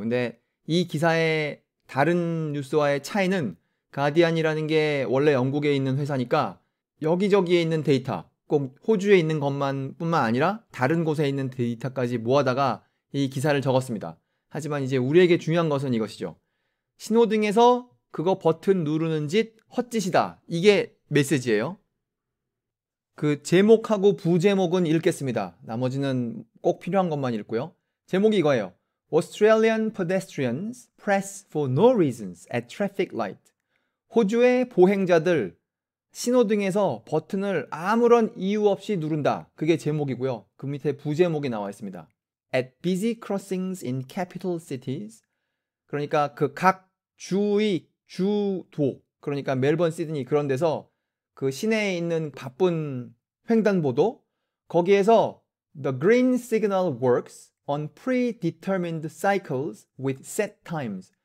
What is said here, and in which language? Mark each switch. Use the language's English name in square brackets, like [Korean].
[Korean] 근데 이 기사의 다른 뉴스와의 차이는 가디안이라는 게 원래 영국에 있는 회사니까 여기저기에 있는 데이터, 꼭 호주에 있는 것만 뿐만 아니라 다른 곳에 있는 데이터까지 모아다가 이 기사를 적었습니다. 하지만 이제 우리에게 중요한 것은 이것이죠. 신호등에서 그거 버튼 누르는 짓 헛짓이다. 이게 메시지예요. 그 제목하고 부제목은 읽겠습니다. 나머지는 꼭 필요한 것만 읽고요. 제목이 이거예요. [English] Australian pedestrians press for no reasons at traffic light. [Korean] 호주의 보행자들 신호등에서 버튼을 아무런 이유 없이 누른다. 그게 제목이고요. 그 밑에 부제목이 나와 있습니다. [English] At busy crossings in capital cities. [Korean] 그러니까 그 각 주의, 주도, 그러니까 멜번, 시드니 그런 데서 그 시내에 있는 바쁜 횡단보도, 거기에서 [English] The green signal works on predetermined cycles with set times.